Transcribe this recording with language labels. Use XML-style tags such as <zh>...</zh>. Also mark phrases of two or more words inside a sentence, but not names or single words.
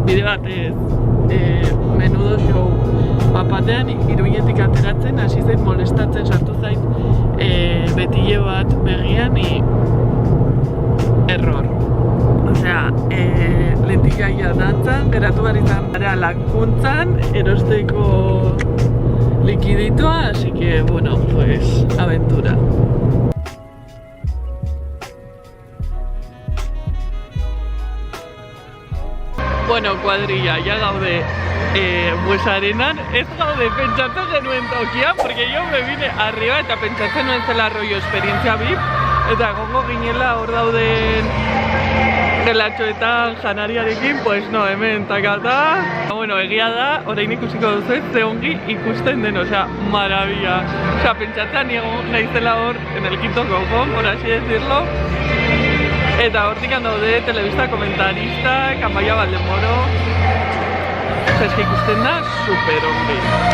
<eu>Bide batez,</eu> <es>menudo show,</es> <eu>bapatean Iruñetik ateratzen, hasi zait molestatzen, sartu zait betile bat begian, error. Osea, lentigaia dantzan, geratu behar izan gara lakuntzan, erosteko likiditua,</eu> <es>así que, bueno, pues, aventura.</es> <eu>Bueno, kuadrilla, ya gaude Buesa Arenan, ez gaude pentsatzen genuen tokian,</eu> <es>porque yo me vine arriba</es> <eu>eta pentsatzen nuen zela rollo esperientzia VIP, eta gongo ginela hor dauden gelatxoetan janariarekin,</eu> <es>pues no,</es> <eu>hemen takata. Bueno, egia da, orain ikusiko duzu ze ongi ikusten den,</eu> <es>osea, maravilla.</es> <eu>Osea, pentsatzen naizela hor,</eu> <es>en el quinto cojón, por así decirlo.</es> <eu>Eta hortikan daude telebista komentarista, Amaia Valdemoro. Eske ikusten da super ongi.</eu>